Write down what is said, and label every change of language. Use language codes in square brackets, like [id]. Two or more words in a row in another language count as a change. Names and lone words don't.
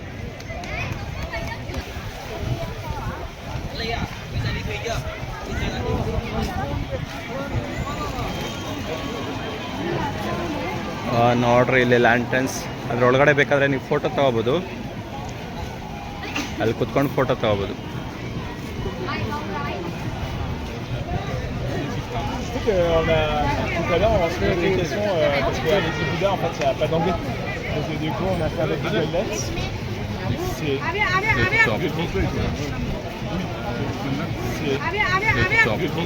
[kn] ನೋಡ್ರಿ ಇಲ್ಲಿ ಲ್ಯಾಂಟನ್ಸ್, ಅದರೊಳಗಡೆ ಬೇಕಾದರೆ ನೀವು ಫೋಟೋ ತೊಗೋಬೋದು, ಅಲ್ಲಿ ಕುತ್ಕೊಂಡು ಫೋಟೋ ತೊಗೋಬೋದು. [fr] On a, tout à l'heure, on se fait des questions parce qu'à Lady Buddha, en fait, il n'y a pas d'anglais. Donc, du coup, on a fait avec Google Lens. C'est top. C'est top.